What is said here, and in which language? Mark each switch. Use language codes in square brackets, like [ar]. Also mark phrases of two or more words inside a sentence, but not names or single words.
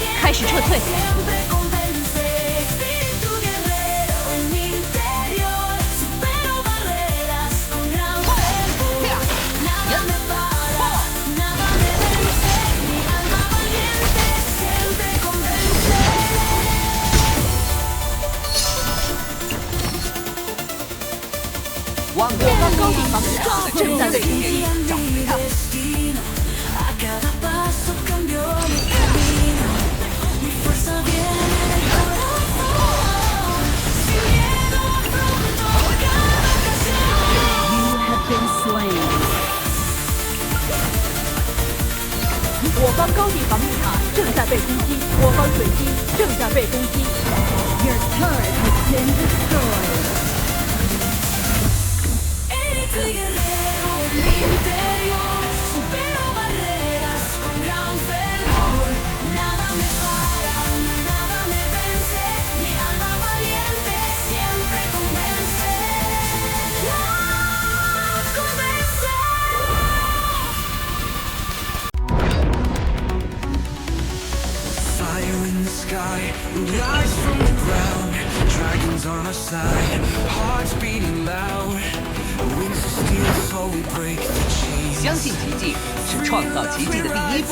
[zh] 开始撤退。 [es] Siempre convence, espíritu guerrero en mi interior. Supero barreras con gran fervor. Nada me para, nada me vence. Mi alma valiente siempre convence. [zh] 望我方高地防御塔正在被攻击， [es] Confía en mi destino. A cada paso cambio mi camino. Mi fuerza viene del corazón. Sin miedo afronto cada ocasión. [en] You have been slain. [zh] 我方高地防御塔正在被攻击，我方水晶正在被攻击。 [en] Your turret has been destroyed. [es] Espíritu guerrero en mi interior. Supero barreras con gran fervor. Nada me para, nada me vence. Mi alma valiente siempre convence. Convence. [en] Fire in the sky, rise from the ground. Dragons on our side, hearts beating loud. Wings of steel, so we break the chains. [zh] 相信奇迹是创造奇迹的第一步。